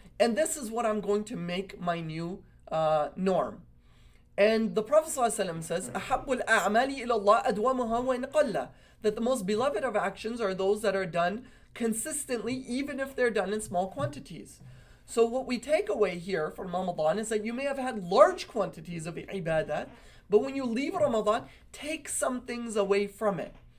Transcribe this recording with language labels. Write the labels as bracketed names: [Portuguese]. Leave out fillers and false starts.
[English] And this is what I'm going to make my new norm. And the Prophet ﷺ says, [Arabic] أَحَبُّ الْأَعْمَالِ إِلَى اللَّهِ أَدْوَمُهَا وَإِنْ قَلَّ. [English] That the most beloved of actions are those that are done consistently, even if they're done in small quantities. So what we take away here from Ramadan is that you may have had large quantities of ibadat, but when you leave Ramadan, take some things away from it.